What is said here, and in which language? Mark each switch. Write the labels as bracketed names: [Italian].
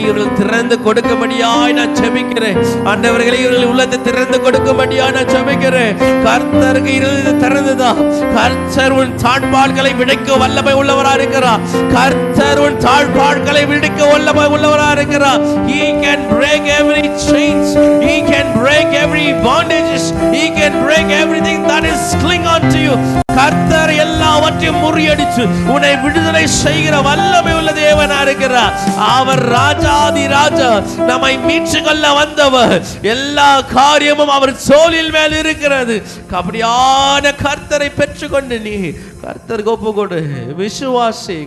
[Tamil] இவர்கள் திறந்து கொடுக்கும்படியாய் நான் ஜெபிக்கிறேன் ஆண்டவர்களை. இவர்கள் உள்ளத்தை திறந்து கொடுக்கும்படியாய் நான் ஜெபிக்கிறேன். கர்த்தருக்கு இருதயத்தை திறந்துதா. கர்த்தர் உன் தாழ்பாள்களை விடுக்க வல்லமை உள்ளவராக இருக்கிறார். கர்த்தர் உன் தாழ்பாள்களை விடுக்க வல்லமை உள்ளவராக இருக்கிறார். [English] He can break every chains, he can break every bondages, he can break everything that is cling on to you. [Tamil] கர்த்தர் எல்லாவற்றையும் முறியடித்து உன்னை விடுதலை செய்கிற வல்லமை உள்ள தேவனா இருக்கிறார். அவர் ராஜாதி ராஜா, நம்மை மீட்டு கொள்ள வந்தவர். எல்லா காரியமும் அவர் சோலில் மேல் இருக்கிறது. அப்படியான கர்த்தரை பெற்றுக்கொண்டு நீ கர்த்தருக்கு ஒப்பு கொடு, விசுவாசி.